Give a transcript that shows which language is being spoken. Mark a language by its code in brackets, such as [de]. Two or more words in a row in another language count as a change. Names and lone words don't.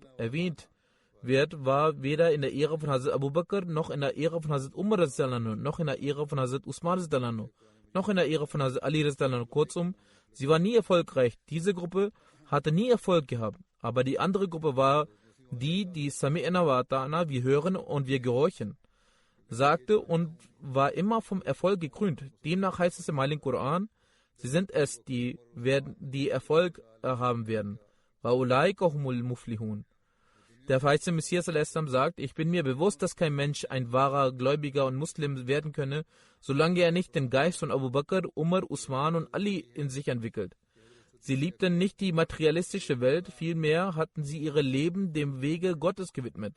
[de] Erwähnt wird, war weder in der Ära von Hazrat Abu Bakr, noch in der Ära von Hazrat Umar, noch in der Ära von Hazrat Usman, noch in der Ära von Hazrat Ali. Kurzum, sie war nie erfolgreich. Diese Gruppe hatte nie Erfolg gehabt. Aber die andere Gruppe war die [ar] سمعنا وأطعنا, [de] wir hören und wir gehorchen, sagte und war immer vom Erfolg gekrönt. Demnach heißt es im Heiligen Koran, sie sind es, die Erfolg haben werden. [ar] وأولئك هم المفلحون. [de] Der verheißene Messias sagt, ich bin mir bewusst, dass kein Mensch ein wahrer Gläubiger und Muslim werden könne, solange er nicht den Geist von Abu Bakr, Umar, Usman und Ali in sich entwickelt. Sie liebten nicht die materialistische Welt, vielmehr hatten sie ihre Leben dem Wege Gottes gewidmet.